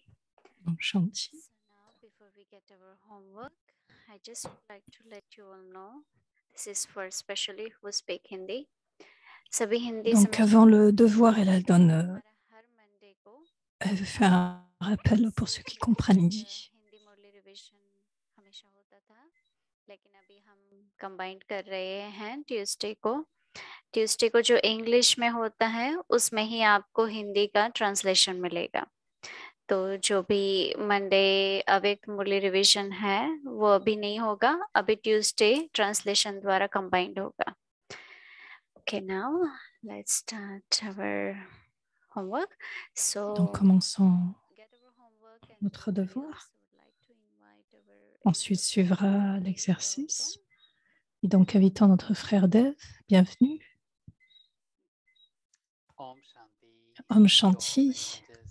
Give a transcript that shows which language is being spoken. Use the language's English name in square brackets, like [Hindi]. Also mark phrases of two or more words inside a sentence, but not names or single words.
[Hindi] ओम शांति. [English] So now, before we get our homework, I just would like to let you all know, this is for especially who speak Hindi. [Hindi] सभी हिंदी [French] Donc avant le devoir, elle donne, elle fait un rappel pour ceux qui comprennent hindi. [Hindi] हिंदी मुरली रिवीजन हमेशा होता था, लेकिन अभी हम कंबाइन कर रहे हैं ट्यूसडे को जो इंग्लिश में होता है उसमें ही आपको हिंदी का ट्रांसलेशन मिलेगा. तो जो भी मंडे अव्यक्त मुरली रिवीजन है वो अभी नहीं होगा, अभी [English] Tuesday translation [Hindi] द्वारा कंबाइंड होगा. [English] Okay, now let's start our homework. So [French] Donc commençons notre devoir. Ensuite suivra l'exercice. Et donc invitons notre frère Dev, bienvenue. [Hindi] ओम शांति.